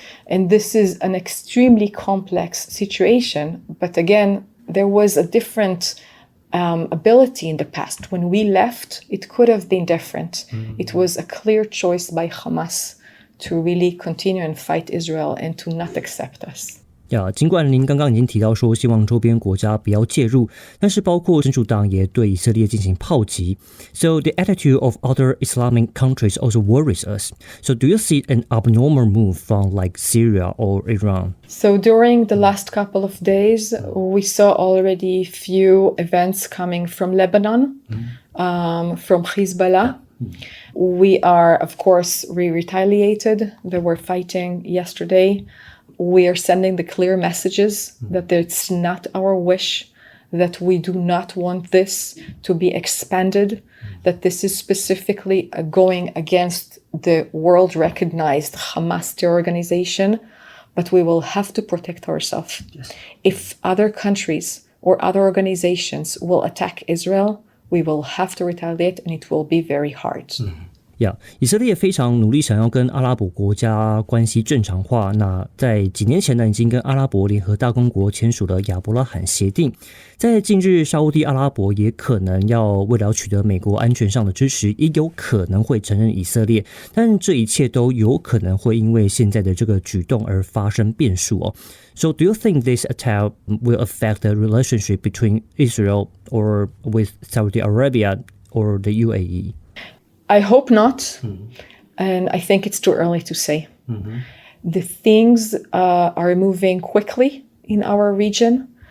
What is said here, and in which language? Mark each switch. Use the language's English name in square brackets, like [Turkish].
[English] And this is an extremely complex situation. But again, there was a different ability in the past. When we left, it could have been different. It was a clear choice by Hamas to really continue and fight Israel and to not accept us. [Chinese] 尽管您刚刚已经提到说希望周边国家不要介入，但是包括真主党也对以色列进行炮击。 [English] So the attitude of other Islamic countries also worries us. So do you see an abnormal move from like Syria or Iran? So during the last couple of days, we saw already few events coming from Lebanon, from Hezbollah. We are, of course, retaliated. They were fighting yesterday. We are sending the clear messages that it's not our wish, that we do not want this to be expanded, that this is specifically going against the world-recognized Hamas terror organization, but we will have to protect ourselves. Yes. If other countries or other organizations will attack Israel, we will have to retaliate, and it will be very hard. [Chinese] 以色列非常努力想要跟阿拉伯国家关系正常化，那在几年前呢，已经跟阿拉伯联合大公国签署了亚伯拉罕协定，在近日沙烏地阿拉伯也可能要为了取得美国安全上的支持，也有可能会承认以色列，但这一切都有可能会因为现在的这个举动而发生变数哦。 [English] So do you think this attack will affect the relationship between Israel or with Saudi Arabia or the UAE? I hope not, and I think it's too early to say. The things are moving quickly in our region.